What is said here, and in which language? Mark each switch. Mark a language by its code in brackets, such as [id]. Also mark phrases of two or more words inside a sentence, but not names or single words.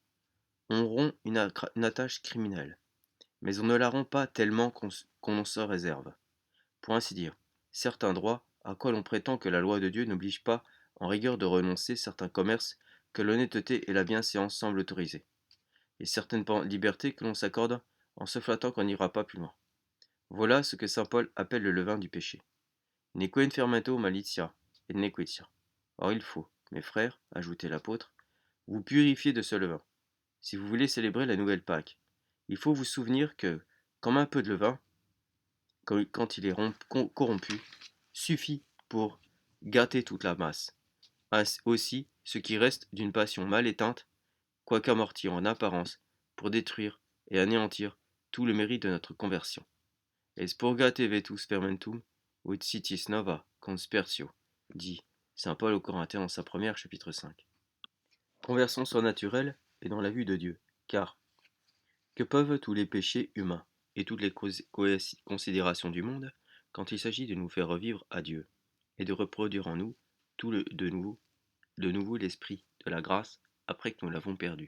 [fr] On rompt une attache criminelle, mais on ne la rompt pas tellement qu'on en se réserve, pour ainsi dire, certains droits à quoi l'on prétend que la loi de Dieu n'oblige pas en rigueur de renoncer certains commerces que l'honnêteté et la bienséance semblent autoriser. et certaines libertés que l'on s'accorde en se flattant qu'on n'ira pas plus loin. Voilà ce que saint Paul appelle le levain du péché. [la] Neque fermento malitia et nequitia. [fr] Or il faut, mes frères, ajoutait l'apôtre, vous purifier de ce levain. Si vous voulez célébrer la nouvelle Pâque, il faut vous souvenir que, comme un peu de levain, quand il est corrompu, suffit pour gâter toute la masse. Aussi, ce qui reste d'une passion mal éteinte, quoique amortie en apparence, pour détruire et anéantir tout le mérite de notre conversion. [la] Es purgate vetus fermentum, ut sitis nova conspertio, [fr] dit saint Paul aux Corinthiens dans sa première chapitre 5. Conversion surnaturelle est dans la vue de Dieu, car que peuvent tous les péchés humains et toutes les considérations du monde quand il s'agit de nous faire revivre à Dieu et de reproduire en nous de nouveau l'esprit de la grâce après que nous l'avons perdu.